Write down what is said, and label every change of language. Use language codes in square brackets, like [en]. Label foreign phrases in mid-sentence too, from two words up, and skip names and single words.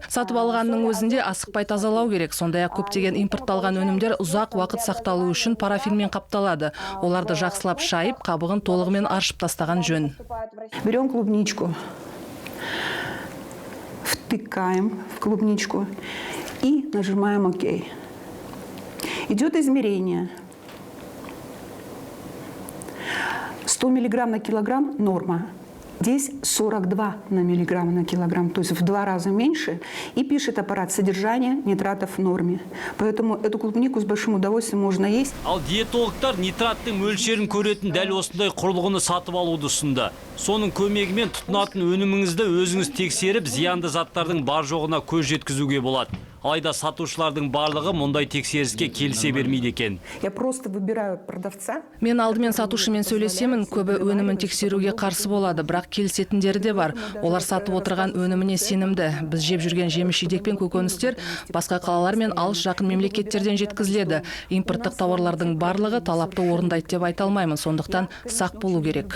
[kk] Сатып алғанның өзінде асықпай тазалау керек. Сондай-ақ көптеген импортталған өнімдер ұзақ уақыт сақталу үшін парафинмен қапталады. Оларды жақсылап шайып, қабығын толығымен аршып тастаған жөн. [ru] Берем клубничку, втыкаем в клубничку и нажимаем ОК. Идет измерение. 100 миллиграмм на килограмм – норма. Здесь 42 миллиграмма на килограмм, то есть в 2 раза меньше. И пишет аппарат содержание нитратов в норме. Поэтому эту клубнику с большим удовольствием можно есть. [kk] Ал диетологтар нитраттың мөлшерін көретін дәл осындай құрылғыны сатып алуды ұсынды. Соның көмегімен тұтынатын өніміңізді өзіңіз тексеріп, зиянды заттардың бар жоғына көз жеткізуге болады. Алайда сатушылардың барлығы мұндай тексеріске келісе бермейді екен. [ru] Я просто выбираю продавца. [kk] Мен алдымен сатушымен сөйлесемін, көбі өнімін тексеруге қарсы болады, бірақ келісетіндері де бар. Олар сатып отырған өніміне сенімді. Біз жеп жүрген жеміс-жидек пен көкөністер басқа қалалар мен алыс жақын мемлекеттерден жеткізіледі. Импорттық тауарлардың барлығы талапты орындайды деп айта алмаймын, сондықтан сақ болу керек.